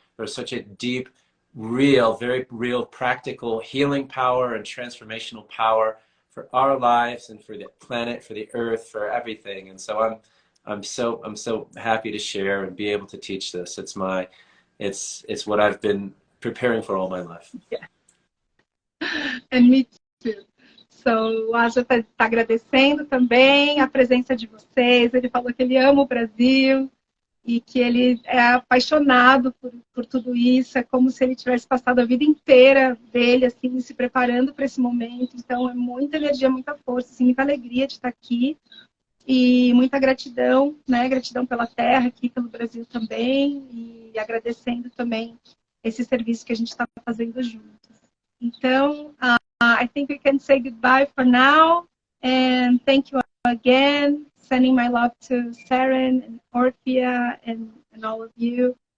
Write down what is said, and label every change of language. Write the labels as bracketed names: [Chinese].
[English] There's such a deep, real, very real, practical healing power and transformational power for our lives and for the planet, for the earth, for everything. And so I'm so happy to share and be able to teach this. It's what I've been preparing for all my life. Yeah. And me too. [Portuguese] So, o Aja está agradecendo também a presença de vocês. Ele falou que ele ama o Brasil e que ele é apaixonado por tudo isso. É como se ele tivesse passado a vida inteira dele, assim, se preparando para esse momento. Então, é muita energia, muita força, assim, muita alegria de estar aqui. E muita gratidão, né? Gratidão pela terra aqui, pelo Brasil também. E agradecendo também esse serviço que a gente está fazendo juntos. [English] Então, I think we can say goodbye for now. And thank you again. Sending my love to Saren and Orphea and all of you.